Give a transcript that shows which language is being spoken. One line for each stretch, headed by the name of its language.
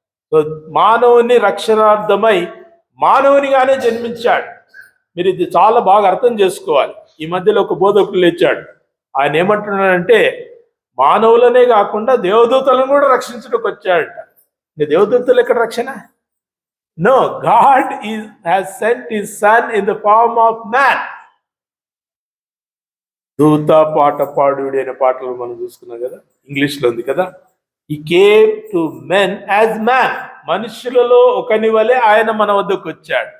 Telugu: So మానవుని రక్షణార్థమై మానవునిగానే జన్మించాడు. మీరు ఇది చాలా బాగా అర్థం చేసుకోవాలి. ఈ మధ్యలో ఒక బోధకుడు లేచాడు. ఆయన ఏమంటున్నాడంటే, మానవులనే కాకుండా దేవదూతలను కూడా రక్షించడానికి వచ్చాడట. ఇంకా దేవదూతలు ఎక్కడ రక్షణ?
English: No, God has sent his son in the form of man.
Telugu: దూత పాట పాడుడి అనే పాటలు మనం చూసుకున్నాం కదా, ఇంగ్లీష్లో ఉంది కదా.
English: He came to men as man.
Telugu: మనుషులలో ఒకని వలె ఆయన మన వద్దకు వచ్చాడు.